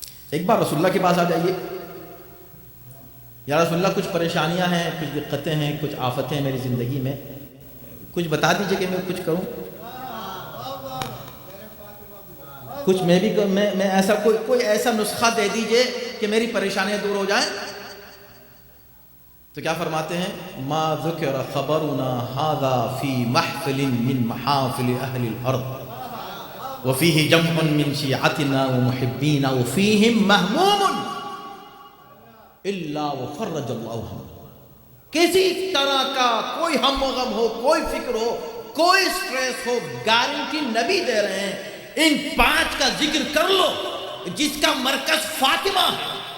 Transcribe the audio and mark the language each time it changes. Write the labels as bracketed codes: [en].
[ur] ایک بار رسول اللہ کے پاس آ جائیے، یا رسول اللہ کچھ پریشانیاں ہیں، کچھ دقتیں ہیں، کچھ آفتیں ہیں میری زندگی میں، کچھ بتا دیجئے کہ میں کچھ کروں، کچھ میں بھی میں ایسا کوئی ایسا نسخہ دے دیجئے کہ میری پریشانیاں دور ہو جائیں. تو کیا فرماتے ہیں؟ [ar] ما ذکر خبرنا هذا في محفل من محافل اهل الارض وفيه جمع من شيعتنا ومحبينا وفيهم مهموم الا وفرج الله همه. [ur] کسی طرح کا کوئی ہم و غم ہو، کوئی فکر ہو، کوئی سٹریس ہو، گارنٹی نبی دے رہے ہیں ان 5 کا ذکر کر لو جس کا مرکز فاطمہ ہے۔